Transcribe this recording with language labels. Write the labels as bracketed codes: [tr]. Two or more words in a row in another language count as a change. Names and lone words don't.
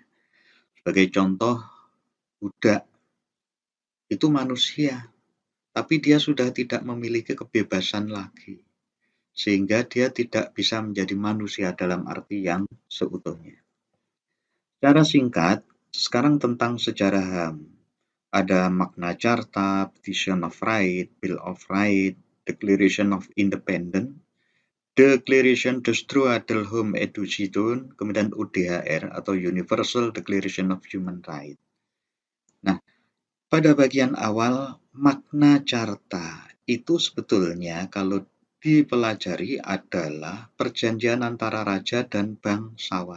[id] Sebagai contoh, budak itu manusia, tapi dia sudah tidak memiliki kebebasan lagi, sehingga dia tidak bisa menjadi manusia dalam arti yang seutuhnya. Secara singkat, sekarang tentang sejarah HAM. Ada Magna Carta, Petition of Right, Bill of Rights, Declaration of Independence, Declaration des Droits de l'Homme et du Citoyen, kemudian UDHR atau Universal Declaration of Human Rights. Nah, pada bagian awal Magna Carta itu sebetulnya kalau dipelajari adalah perjanjian antara raja dan bangsawan.